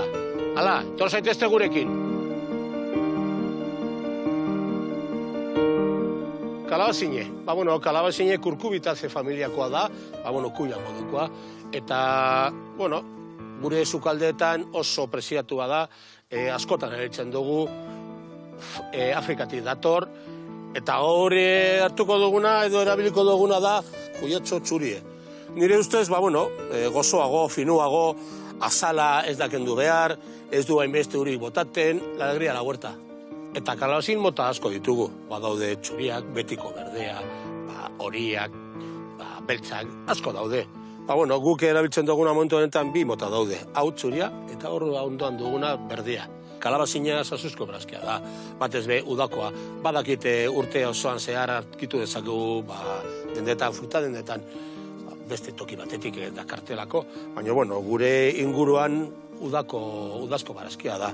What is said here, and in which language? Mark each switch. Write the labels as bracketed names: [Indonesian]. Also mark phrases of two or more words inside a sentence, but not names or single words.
[Basque] Hala, etor zaitezte gurekin. Kalabazine, kalabazine kurkubitaze familiakoa da, kuia modukoa, eta, gure sukaldeetan oso preziatua da, askotan eritzen dugu, Afrikatik dator, eta hori hartuko duguna edo erabiliko duguna da kuyatxo txurie. Nire ustez, gozoago, finuago, azala ez dakendu behar, ez du hainbeste hori botaten, [Spanish] la alegría la huerta. [Basque] Eta kalabazin mota asko ditugu, badaude txuriak, betiko berdea, horiak, beltzak, asko daude. Guk erabiltzen duguna momentu honetan bi mota daude, hau txuria eta hor ondoan duguna berdea. Kalabazina sasuzko brazkia da, batez be udakoa, badakite urte osoan zehar arkitu dezakegu dendetan, fruta dendetan, beste toki batetik dakartelako, baina gure inguruan udazko barazkia da.